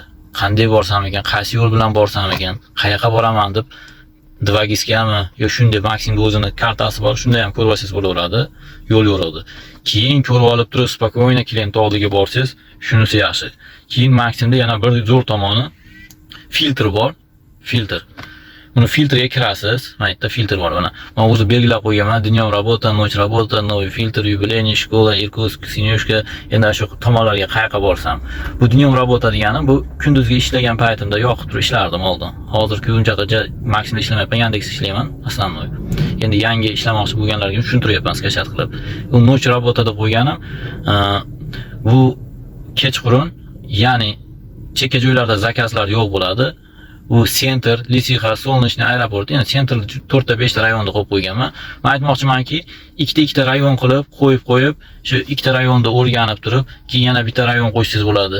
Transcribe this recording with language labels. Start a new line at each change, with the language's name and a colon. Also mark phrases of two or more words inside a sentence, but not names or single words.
Uzbek: Qanday borsam ekan, qaysi yo'l bilan borsam ekan, qayoqqa boraman deb Dvagiskami yo shunday Maximda o'zini kartasi bor, shunda ham ko'rsangiz bo'laveradi, yo'l yo'radi. Keyin ko'rib olib turib, spokойно klient oldiga borsangiz, shunisi yaxshi. Keyin Maximda yana bir zo'r tomoni filtr bor, filtr. Buni filtrga kirasiz. Mana yerda filtr bor mana. Men o'zi belgilab qo'yganman.
Russian: Dnём работа, ночь работа, новый filtr, юбилейный, школа, Irkutsk,
Uzbek: Sinyoshka, endi shu tomonlarga qayerga borsam. Bu
Russian: днём работа
Uzbek: degani bu kunduzgi ishlagan paytimda yoqib turib ishlardim oldin. Hozirgi unchaqa Maximda ishlamayapman, Yandex ishlayman, основной. Endi yangi ishlamoqchi bo'lganlarga tushuntiryapman skachat qilib. Bu
Russian: ночь работа
Uzbek: deb qo'yganim, bu kechqurun, ya'ni chekka joylarda zakazlar yo'q bo'ladi. Bu Center, Lisixa, Solnochniy aeroport, yana Center 4-5 ta rayonda qo'yib qo'yganman. Men aytmoqchimanki, ikkita rayon qilib qo'yib, shu ikkita rayonda o'rganib turib, keyin yana bitta rayon qo'ysangiz bo'ladi.